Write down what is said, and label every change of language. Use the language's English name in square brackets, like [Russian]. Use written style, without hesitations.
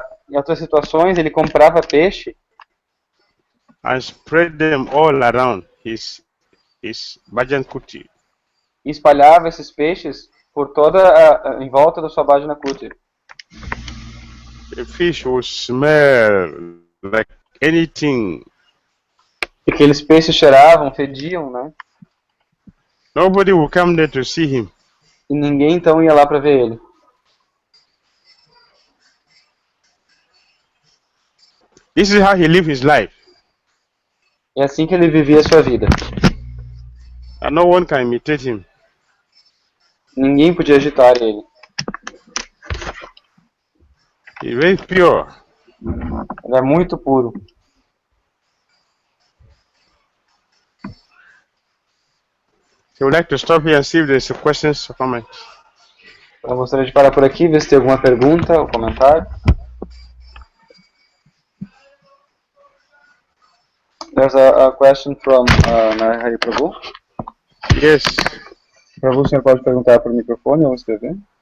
[Portuguese] Em outras situações ele comprava peixe [English] And spread them all around his bhajan kuti. [Portuguese] e espalhava esses peixes por em volta da sua Bhajana Kuti. [English] The fish will smell like anything. [Portuguese] E aqueles peixes cheiravam, fediam, né? [English] Nobody will come there to see him. [Portuguese] E ninguém então ia lá para ver ele. [English] This is how he lived his life. [Portuguese] É assim que ele vivia a sua vida. [English] And no one can imitate him. [Portuguese] Ninguém podia agitar ele. [English] He's very pure. [Portuguese] Ele é muito puro. [English] So I would like to stop here and see if there's questions or comments. [Portuguese] Eu gostaria de parar por aqui, ver se tem alguma pergunta ou comentário. [English] There's a question from Narahari Prabhu. Yes. [Portuguese] Prabhu, o senhor pode perguntar por microfone ou escrever?